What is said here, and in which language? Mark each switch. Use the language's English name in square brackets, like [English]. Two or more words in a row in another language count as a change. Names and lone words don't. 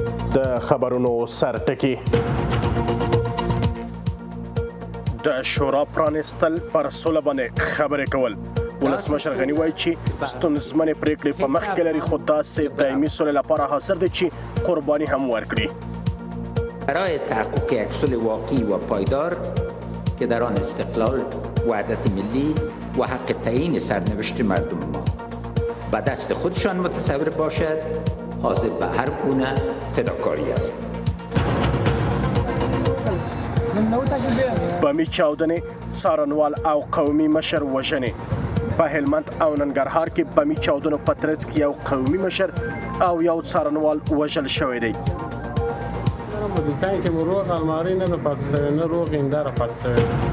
[Pashto] د خبرونو سرټکی د شورا پرانستل پر سوله باندې خبرې کول. ولسمشر غنی وایي چې ستونزمنې پریکړې په مخ کې لري، خو داسې دایمي سولې لپاره حاضر دی چې قرباني هم ورکړي. [Persian] برای تحقق یک صلح واقعی و پایدار که در آن استقلال، وحدت ملی و حق تعیین سرنوشت مردم ما به دست خودشان متصور باشد، حاضر به هر گونه فداکاری است. [Pashto] بمی چاودنې، څارنوال او قومي مشر وژنې. په هلمند او ننګرهار کې بمی چاودنو په ترڅ کې یو قومي مشر او یو څارنوال وژل شوی دی. دکان کې مو روغ المارۍ نه ده پاتې شوې، نه روغ هنداره پاتې شوې.